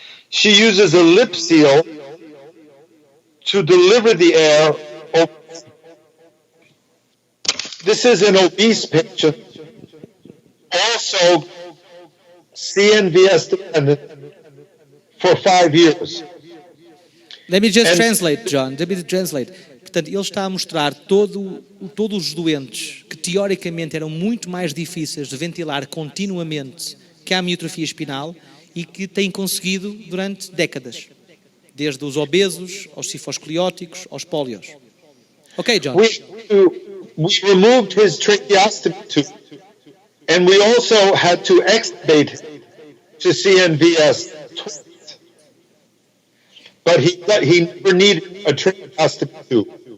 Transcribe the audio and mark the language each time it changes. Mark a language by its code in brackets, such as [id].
[en] She uses a lip seal to deliver the air. This is an obese patient, also CNVS dependent, for 5 years. Let me just translate, John. Let me translate. [pt] Portanto, ele está a mostrar todos os doentes que teoricamente eram muito mais difíceis de ventilar continuamente que a amiotrofia espinal e que têm conseguido durante décadas, desde os obesos aos cifoscleróticos aos pólios. [en] Ok, John. We removed his tracheostomy tube, and we also had to extubate to CNVS twice. But he never needed a tracheostomy tube.